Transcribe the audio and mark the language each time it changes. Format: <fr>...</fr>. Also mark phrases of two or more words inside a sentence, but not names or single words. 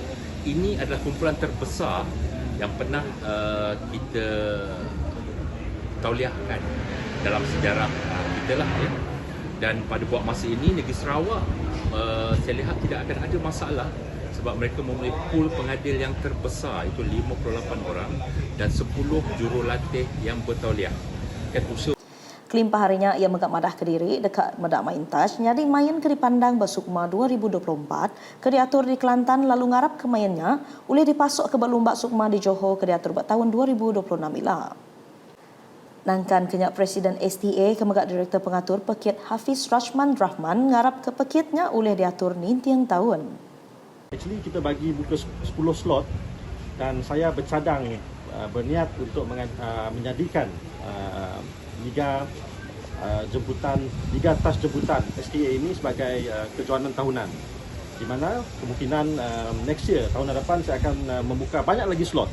<ms>Ini adalah kumpulan terbesar yang pernah kita tauliahkan dalam sejarah kita lah, ya. Dan pada buat masa ini negeri Sarawak saya lihat tidak akan ada masalah sebab mereka mempunyai pool pengadil yang terbesar, itu 58 orang dan 10 jurulatih yang bertauliah.</ms> <iba>Kelimpah harinya ia megat madah ke diri dekat medak main touch nyadi main ke dipandang bersukma 2024 ke diatur di Kelantan lalu ngarap ke mainnya boleh dipasok ke berlumbak sukma di Johor ke diatur buat tahun 2026 ila. Nangkan kenyak Presiden STA kemegat Direktur Pengatur Pekit Hafiz Rashman Rahman ngarap ke pekitnya oleh diatur nintiang tahun.</iba> <ms>Actually kita bagi buka 10 slot dan saya bercadang berniat untuk menjadikan Liga Touch Jemputan STA ini sebagai kejohanan tahunan. Di mana kemungkinan</ms> <en>next year,</en> <ms>tahun hadapan saya akan membuka banyak lagi slot.</ms>